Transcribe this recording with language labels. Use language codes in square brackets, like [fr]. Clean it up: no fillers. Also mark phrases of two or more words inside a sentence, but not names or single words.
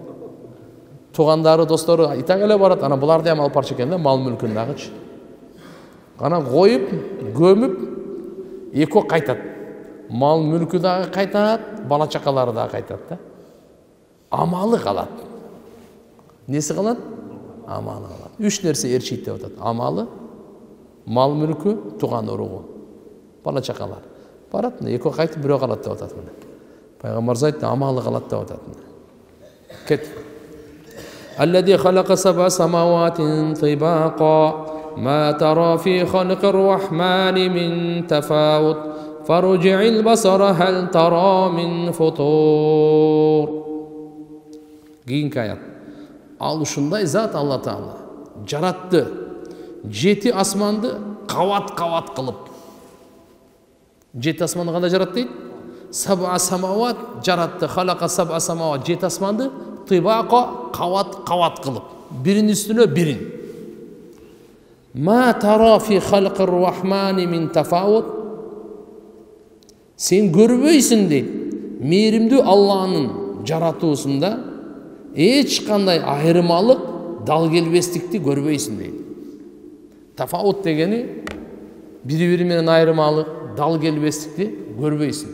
[ky] Туугандары, достору итак эле барат, ана буларды эми алып барчу экен да, мал мүлкүн дагычы. Ана коюп, көмүп, эки кайтат. Мал мүлкү дагы кайтат, бала чакалары дагы кайтат да. Амалы калат. [kk] Несі қалады? Амалы қалады. [ky] Үш нәрсе ерчейт деп атат. Амалы, мал мүлкі, туған уругу. Бала чакалар. Барат, эки кайтып бирөө калат деп атат. Пайгамбар айтты, амалы калат деп атат. Кет. [ar] الذي خلق سبع سماوات طباقا ما ترى في خلق الرحمن من تفاوت فارجع البصر هل ترى من فطور. [ky] Кийинки аят. Ал ушундай зат Алла Таала жаратты. 7 асманды кават-кават кылып. 7 асманды кандай жаратты дейт? [ar] سبع سماوات [ky] жаратты. [ar] خلق سبع سماوات [ky] 7 асманды тибаqa кават-кават кылып. Биринин үстүнө бирин. [ar] ما ترى في خلق الرحمن من تفاوت. [ky] Сен көрбөйсүң дейт. Мээримдүү Алланын жаратуусунда эч кандай айырмалык, дал келбестикти көрбөйсүң дейт. Тафаут дегени бири-бири менен айырмалык, дал келбестикти көрбөйсүң.